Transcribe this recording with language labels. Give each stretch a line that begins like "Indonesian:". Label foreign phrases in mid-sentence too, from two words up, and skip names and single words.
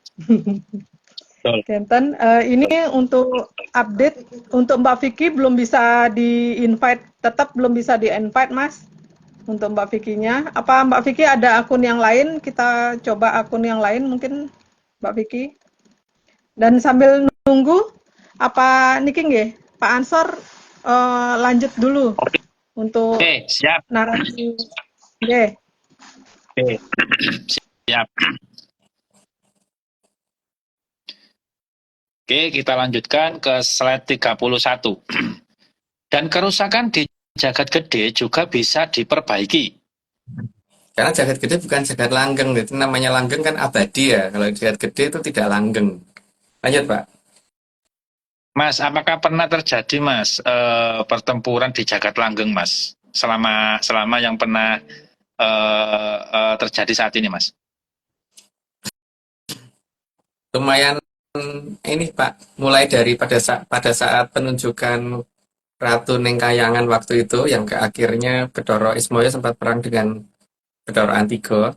Indonesian: Kenten, ini untuk update untuk Mbak Vicky belum bisa di-invite, tetap belum bisa di-invite Mas. untuk Mbak Vicky-nya. Apa Mbak Vicky ada akun yang lain? Kita coba akun yang lain mungkin Mbak Vicky. Dan sambil nunggu, apa
Javanese: niki nggih,
Indonesian: Pak Ansor lanjut dulu untuk Oke, siap. narasi. Nggih. Oke, siap. Oke, kita lanjutkan ke slide 31. Dan kerusakan di jagat gede juga bisa diperbaiki. Karena jagat gede bukan jagat langgeng, itu namanya langgeng kan abadi ya. Kalau jagat gede itu tidak langgeng. Lanjut Pak. Mas, apakah pernah terjadi Mas pertempuran di jagat langgeng Mas? Selama yang pernah terjadi saat ini Mas? Lumayan ini Pak, mulai dari pada saat penunjukan Ratu Nengkayangan waktu itu yang ke akhirnya Bathara Ismaya sempat perang dengan Bathara Antiga.